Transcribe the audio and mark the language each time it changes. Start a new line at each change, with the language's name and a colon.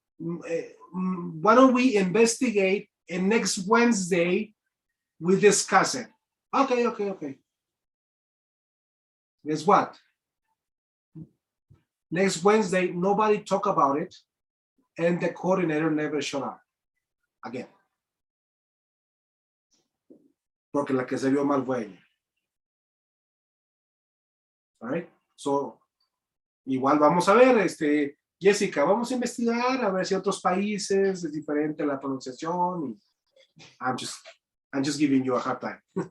English: Why don't we investigate, and next Wednesday we discuss it? Okay. Guess what? Next Wednesday, nobody talk about it, and the coordinator never showed up again.
Spanish: Porque la que se vio mal fue ella.
English: All right? So,
Spanish: igual vamos a ver, Jessica, vamos a investigar a ver si otros países es diferente la pronunciación.
English: I'm just giving you a hard time.